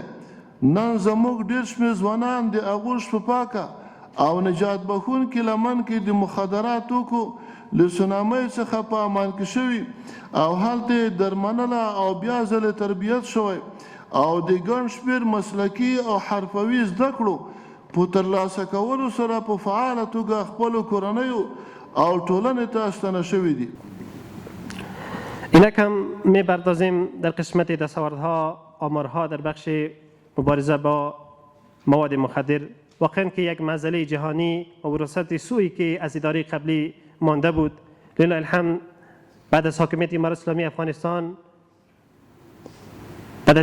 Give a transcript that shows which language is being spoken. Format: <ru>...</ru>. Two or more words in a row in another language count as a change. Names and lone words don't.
<ps>نن زموږ ډېر شمېر ځوانان د اغوش په پاکه او نجات بخونکي لمن کې د مخدرات توکو له سونامۍ څخه په امان کې شوي او هلته یې درمنله او بیا ځلې تربیت شوی او د ګڼ شمېر مسلکي او حرفوي زده کړو په ترلاسه کولو سره په فعاله توګه خپلو کورنیو او ټولنې ته ستنه شوي دي.</ps> <fa>اینک هم می‌پردازیم در قسمت دستاوردها آمارها در بخش مبارزه با مواد مخدر. واقعا که یک معضله جهانی و وراثت سوئی که از اداره قبلی مانده بود،</fa> <ar>لله الحمد</ar> <fa>بعد از حاکمیت امارت اسلامی افغانستان، بعد</fa>